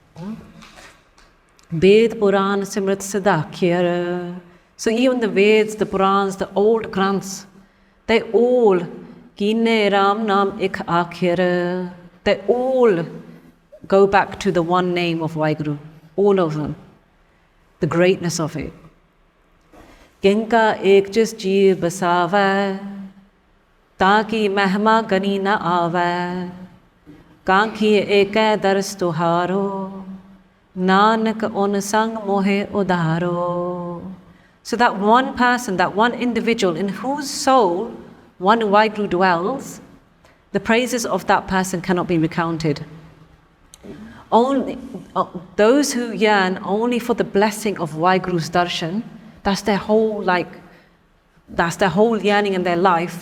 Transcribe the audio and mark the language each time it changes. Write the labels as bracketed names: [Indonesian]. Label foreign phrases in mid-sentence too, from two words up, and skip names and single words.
[English] Ved, Puran, Simrat, Siddha, so even the Veds, the Purans, the old Granths, they all, [Punjabi] ਕੀਨੇ ਰਾਮ ਨਾਮ ਇਕ ਆਖਰ, [English] they all go back to the one name of Vaheguru, all of them, the greatness of it. [Punjabi] ਕਿਨਕਾ ਏਕ ਜਿਸੁ ਜੀਅ ਬਸਾਵੈ ਤਾਕੀ ਮਹਿਮਾ ਗਨੀ ਨ ਆਵੈ ਕਾਂਖੀ ਏਕੈ ਦਰਸ ਤੁਹਾਰੋ, ਨਾਨਕ ਉਨ ਸੰਗਿ ਮੋਹਿ ਉਧਾਰੋ. [English] So that one person, that one individual in whose soul one Vaheguru dwells, the praises of that person cannot be recounted. Only those who yearn only for the blessing of Vaheguru's darshan, that's their whole yearning in their life.